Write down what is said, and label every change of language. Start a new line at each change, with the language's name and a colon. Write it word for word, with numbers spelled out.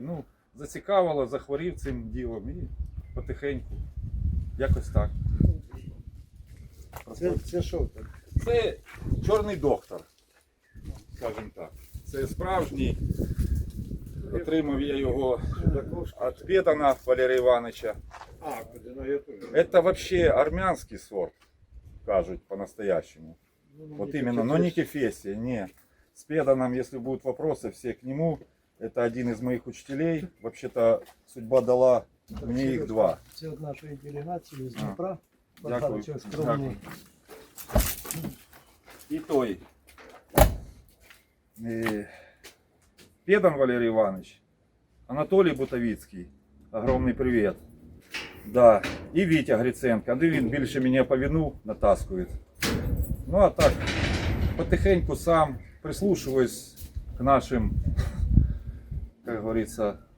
Ukrainian: Ну, зацікавило, захворів цим ділом і потихеньку. Якось так. Це, це що так? Це чорний доктор, скажімо так. Це справжній. Отримав я його від Педана Валерія Івановича. А, Кудина, я теж.
Russian: Это вообще армянский сорт, кажут по-настоящему. Вот именно, но не кефесия, не. С Педаном, если будут вопросы, все к нему. Это один из моих учителей. Вообще-то судьба дала мне их два.
Ukrainian: Це від нашої делегації з А. Дніпра. Дякую. Богдан Олексійович Скромний. И той.
Russian: э, Педан Валерий Иванович, Анатолий Бутовицкий, огромный привет. Да, и Витя
Ukrainian: Гриценко, ну він більше мене по вину натаскує.
Russian: Ну а так, потихеньку сам прислушиваюсь к нашим, как говорится,